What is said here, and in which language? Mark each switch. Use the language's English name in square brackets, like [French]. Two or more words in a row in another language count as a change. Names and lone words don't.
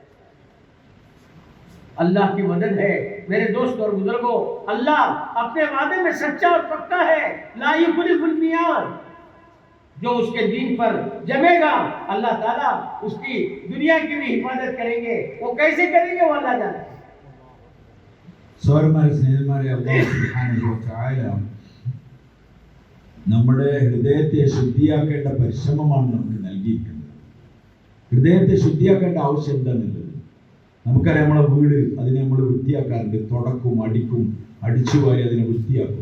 [Urdu] اللہ کی مدد ہے میرے دوست اور بزرگوں. اللہ اپنے وعدے میں سچا اور پکا ہے. [Arabic] لا یخلف المیعاد. [Urdu] جو اس کے دین پر جمے گا [Arabic] اللہ تعالیٰ [Urdu] اس کی دنیا کی بھی حفاظت کریں گے. وہ کیسے کریں گے وہ اللہ جانتا ہے. [Malayalam] സഹോദരന്മാരെ സ്നേഹിതന്മാരെ [Arabic] الله سبحانه وتعالى [Malayalam] നമ്മുടെ ഹൃദയത്തെ ശുദ്ധിയാക്കേണ്ട പരിശ്രമമാണ് നമുക്ക് നൽകിയിരിക്കുന്നത്. ഹൃദയത്തെ ശുദ്ധിയാക്കേണ്ട ആവശ്യം എന്താണെന്നുള്ളത് നമുക്കറിയാം. നമ്മളെ വീട് അതിനെ നമ്മൾ വൃത്തിയാക്കാറുണ്ട്, തുടക്കും അടിക്കും, അടിച്ചുവാരി അതിനെ വൃത്തിയാക്കും.